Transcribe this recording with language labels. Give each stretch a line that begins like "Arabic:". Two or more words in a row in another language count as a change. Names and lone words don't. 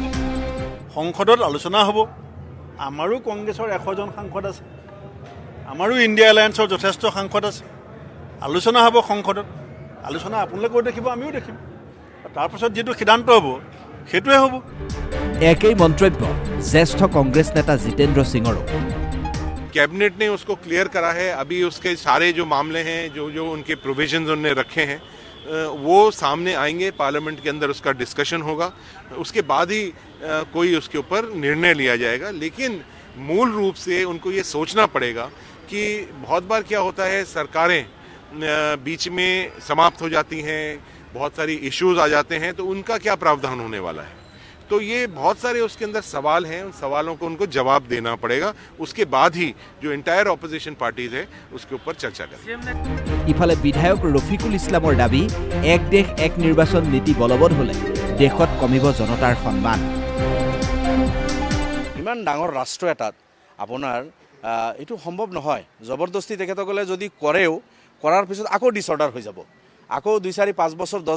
Assamese: সংসদত আলোচনা হ'ব আমাৰো কংগ্ৰেছৰ 100 জন সাংসদ আছে আমাৰো ইণ্ডিয়া এলায়েন্সৰ যথেষ্ট সাংসদ আছে আলোচনা হ'ব সংসদত আলোচনা আপোনালোকেও দেখিব আমিও দেখিম তাৰপিছত যেটো সিদ্ধান্ত হ'ব সেইটোৱে হ'ব একেই মন্তব্য জ্যেষ্ঠ কংগ্ৰেছ নেতা জিতেন্দ্ৰ সিঙৰো
Hindi: कैबिनेट ने उसको क्लियर करा है अभी उसके सारे जो मामले हैं जो उनके प्रोविजंस उन्होंने रखे हैं वो सामने आएंगे पार्लियामेंट के अंदर उसका डिस्कशन होगा उसके बाद ही कोई उसके ऊपर निर्णय लिया जाएगा लेकिन मूल रूप से उनको ये सोचना पड़ेगा कि बहुत बार क्या होता है सरकारें बीच में समाप्त हो जाती हैं बहुत सारी इश्यूज आ जाते हैं तो उनका क्या प्रावधान होने वाला है तो ये बहुत सारे उसके अंदर सवाल हैं उन सवालों को उनको जवाब देना पड़ेगा उसके बाद ही जो
English: entire opposition parties
Hindi: है उसके ऊपर चर्चा करें
Assamese: ইফালে বিধায়ক ৰফিকুল ইছলামৰ দাবী এক দেশ এক নিৰ্বাচন নীতি বলবৎ হ'লে দেশত কমিব জনতাৰ সন্মান ইমান ডাঙৰ ৰাষ্ট্ৰ এটাত আপোনাৰ এইটো সম্ভৱ নহয় জবৰদস্তি তেখেতসকলে যদি কৰেও কৰাৰ পিছত আকৌ ডিসঅৰ্ডাৰ হৈ যাব আকৌ 2-4-5 বছৰ 10